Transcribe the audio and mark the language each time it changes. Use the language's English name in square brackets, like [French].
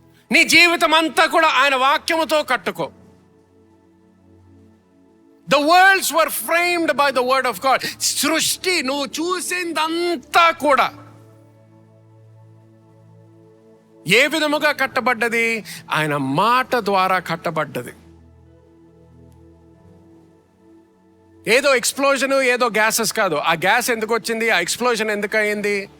[Telugu] నీ జీవితం అంతా కూడా ఆయన వాక్యముతో కట్టుకో. [English] The worlds were framed by the word of God. [Telugu] సృష్టి నువ్వు చూసిందంతా కూడా ఏ విధముగా కట్టబడ్డది? ఆయన మాట ద్వారా కట్టబడ్డది. ఏదో ఎక్స్ప్లోజన్, ఏదో గ్యాసెస్ కాదు. ఆ గ్యాస్ ఎందుకు వచ్చింది, ఆ ఎక్స్ప్లోజన్ ఎందుకు అయింది?